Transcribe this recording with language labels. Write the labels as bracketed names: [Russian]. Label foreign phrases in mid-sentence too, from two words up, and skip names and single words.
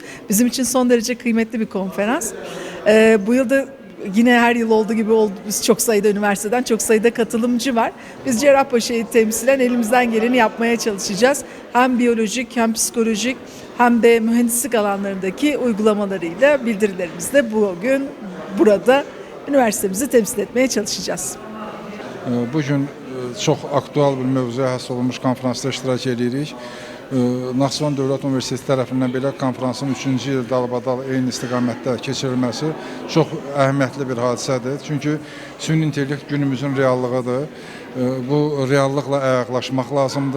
[Turkish] Bizim için son derece kıymetli bir konferans. Bu yılda yine her yıl olduğu gibi biz çok sayıda üniversiteden çok sayıda katılımcı var. Biz Cerrahpaşa'yı temsilen elimizden geleni yapmaya çalışacağız. Hem biyolojik hem psikolojik hem de mühendislik alanlarındaki uygulamalarıyla bildirilerimizle bugün burada üniversitemizi temsil etmeye çalışacağız. [Azerbaijani] Bugün çox aktual bir mövzuya həsr olunmuş konferansda iştirak edirik. Naxçıvan Dövlət Universiteti tərəfindən belə konferansın 3-cü il dalbadal eyni istiqamətdə keçirilməsi çox əhəmiyyətli bir hadisədir. Çünki süni intellekt günümüzün reallığıdır. Bu reallıqla əyaqlaşmaq lazımdır.